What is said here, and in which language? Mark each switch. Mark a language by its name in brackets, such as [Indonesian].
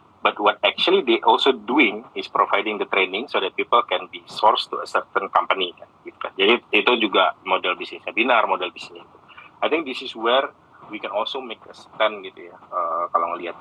[English] But what actually they also doing is providing the training so that people can be sourced to a certain company kan, gitu. [Indonesian] Jadi itu juga model bisnisnya Binar, model bisnisnya itu. [English] I think this is where we can also make a stand gitu ya, [Indonesian] kalau ngelihat.